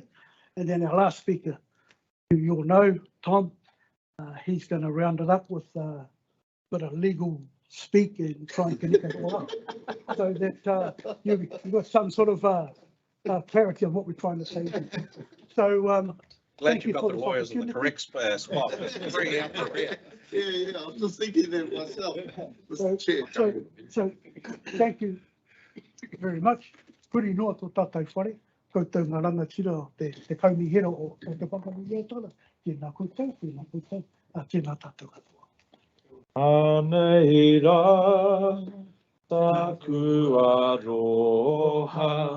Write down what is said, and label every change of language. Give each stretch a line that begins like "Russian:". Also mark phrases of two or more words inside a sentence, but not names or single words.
English: And then our last speaker, who you all know, Tom, he's going to round it up with a bit of legal speak and try and connect it all up so that you've got some sort of clarity on what we're trying to say. So glad you've got the lawyers in the correct spot. Very appropriate. Yeah, I was just thinking that myself. So thank you very much.
Māori: Puri noa tō tātou whare, koutou ngā rangatira o te kaunihera o te whakamihera tāna. Tēnā koutou, tēnā tātou katoa. Anei rā, taku aroha.